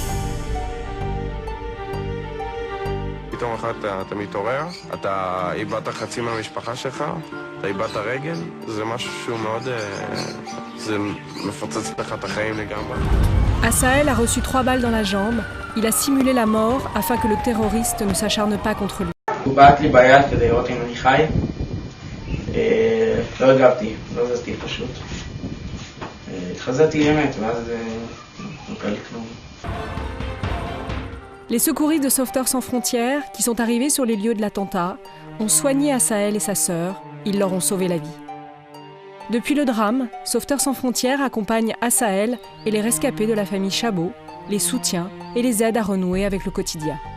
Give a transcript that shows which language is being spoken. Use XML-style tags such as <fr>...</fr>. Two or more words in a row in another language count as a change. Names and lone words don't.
<he>פתאום אחת אתה מתעורר, אתה איבדת חצי מהמשפחה שלך, אתה איבדת רגל, זה משהו שהוא מאוד... זה מפוצץ לך את החיים לגמרי.</he> <fr>Assaël a reçu 3 balles dans la jambe. Il a simulé la mort afin que le terroriste ne s'acharne pas contre lui.</fr> <he>הוא בעט לי ביד כדי לראות אם אני חי. לא הגבתי, לא זזתי פשוט. התחזתי אמת, ואז לא קרה לי כלום.</he> <fr>Les secouristes de Sauveteurs sans frontières, qui sont arrivés sur les lieux de l'attentat, ont soigné Assaël et sa sœur. Ils leur ont sauvé la vie. Depuis le drame, Sauveteurs sans frontières accompagne Assaël et les rescapés de la famille Chabot, les soutient et les aide à renouer avec le quotidien.</fr>